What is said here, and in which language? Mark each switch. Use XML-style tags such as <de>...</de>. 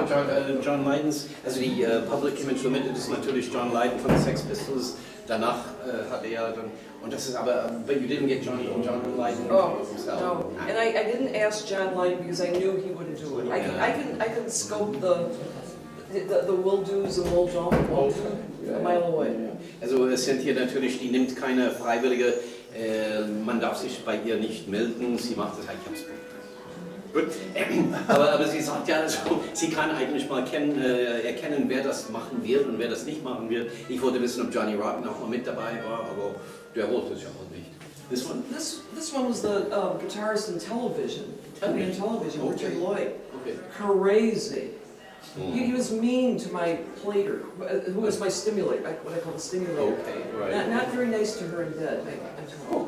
<de>Also John Lydon's, also die Public Image Limited ist natürlich John Lydon von den Sex Pistols, danach hat dann, und das ist aber,</de> <en>but you didn't get John Lydon himself. No, and I didn't ask John Lydon because I knew he wouldn't do it. I can scope the will-dos and will-don't a mile away.</en> <de>Also Cynthia natürlich, die nimmt keine Freiwillige, man darf sich bei ihr nicht melden, sie macht das halt ganz gut. Gut, aber sie sagt ja, also, sie kann eigentlich mal erkennen, wer das machen wird und wer das nicht machen wird. Ich wollte wissen, ob Johnny Rotten auch mal mit dabei war, aber der wollte es ja auch nicht.</de> <en>This one? This one was the guitarist in television. Okay. Richard Lloyd. Okay. Crazy. He was mean to my plater, who was my stimulator, what I call the stimulator. Okay, right. Not very nice to her in bed, I'm told.</en>